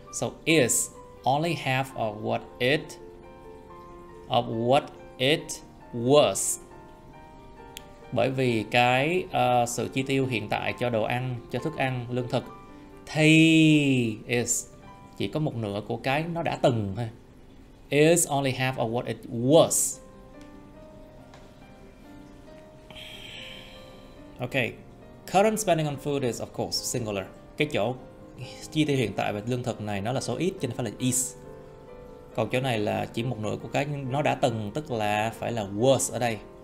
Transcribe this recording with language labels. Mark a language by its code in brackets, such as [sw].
[en] So is only half of what it was. [vi] Bởi vì cái sự chi tiêu hiện tại cho đồ ăn, cho thức ăn, lương thực thì is chỉ có một nửa của cái nó đã từng thôi. [en] Is only half of what it was. Okay. Current spending on food is of course singular. [vi] Cái chỗ chi tiêu hiện tại về lương thực này nó là số ít cho nên phải là is. Còn chỗ này là chỉ một nửa của cái nó đã từng, tức là phải là was ở đây.